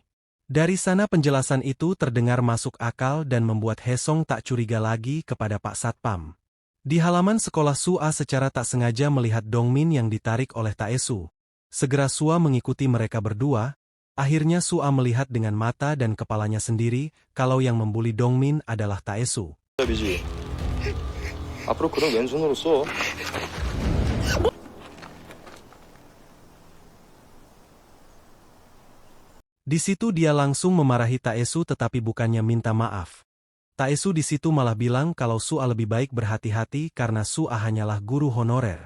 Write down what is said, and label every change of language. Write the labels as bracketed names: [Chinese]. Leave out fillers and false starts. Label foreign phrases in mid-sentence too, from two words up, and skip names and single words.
[Indonesian] Dari sana penjelasan itu terdengar masuk akal dan membuat Hesong tak curiga lagi kepada Pak Satpam. Di halaman sekolah Sua secara tak sengaja melihat Dongmin yang ditarik oleh Taesu. Segera Sua mengikuti mereka berdua. Akhirnya Sua melihat dengan mata dan kepalanya sendiri kalau yang membuli Dongmin adalah Taesu. [Korean] 앞으로 그런 왼손으로 써. [Indonesian] Di situ dia langsung memarahi Taesu tetapi bukannya minta maaf. Taesu di situ malah bilang kalau Sua lebih baik berhati-hati karena Sua hanyalah guru honorer.